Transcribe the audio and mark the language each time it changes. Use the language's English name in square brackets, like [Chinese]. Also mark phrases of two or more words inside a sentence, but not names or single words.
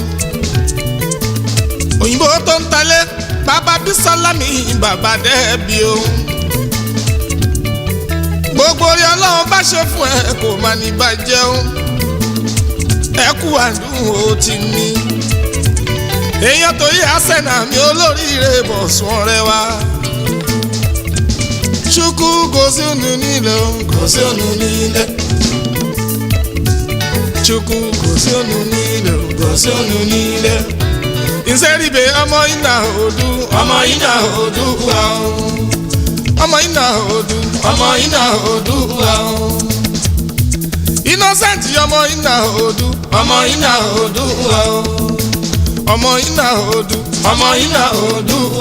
[Yoruba] Òyìnbó tó ń talé bàbá Bísọ́lá mi bàbá Dẹ́bi o. Gbogbo orí Ọlọ́run bá ṣe fún ẹ kò má ní bàjẹ́ o. Ẹ kú àdúró tì mí. Èèyàn tó yẹ àsẹ̀nà mi olóríire Bọ̀sùn ọ̀rẹ́ wa. [Igbo] Chukwu gozi unu niile, gozi unu niile. Chukwu gozi unu niile, gozi unu niile. [Yoruba] Nzeribe ọmọ Ìnà Odù, ọmọ Ìnà Odù wa o. Ọmọ Ìnà Odù, ọmọ Ìnà Odù wa o. Innocent ọmọ Ìnà Odù, ọmọ Ìnà Odù wa o. Ọmọ Ìnà Odù, ọmọ Ìnà Odù